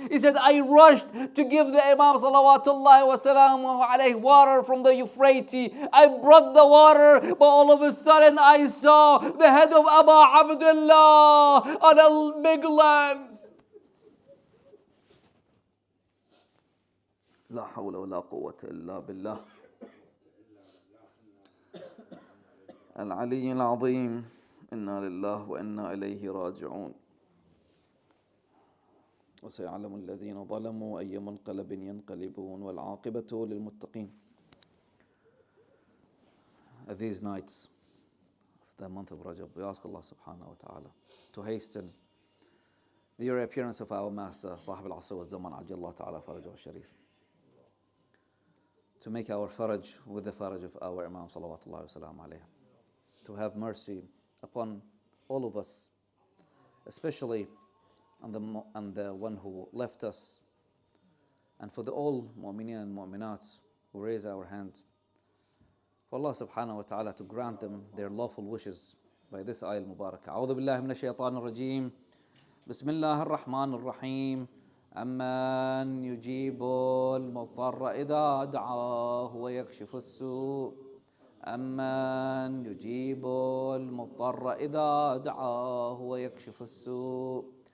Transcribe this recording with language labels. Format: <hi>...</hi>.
<en>He said, I rushed to give the Imam Salawatullahi wa salamu alayhi water from the Euphrates. I brought the water, but all of a sudden I saw the head of Abu Abdullah on a big lens.</en> <ar>لا حول ولا قوة إلا بالله العلي العظيم إنا لله وإنا إليه راجعون وسيعلم الذين ظلموا أي منقلب ينقلبون والعاقبة للمتقين.</ar> <en>These nights of the month of Rajab, we ask Allah subhanahu wa ta'ala to hasten the reappearance of our Master, Sahib al-Asr wa Zaman,</en> <ar>Ajjallah ta'ala Farajah al-Sharif,</ar> <en>to make our faraj with the faraj of our Imam salawatullahi wa salam alayhi, to have mercy upon all of us, especially on the one who left us, and for the all mu'mineen and mu'minat who raise our hands, for Allah subhanahu wa ta'ala to grant them their lawful wishes by this ayah al-mubarakah.</en> <ar>A'udhu billahi minash shaitanir rajeem. Bismillahir rahmanir rahim. أمن يجيب المضطر إذا دعاه ويكشف السوء أمن يجيب المضطر إذا دعاه ويكشف السوء</ar>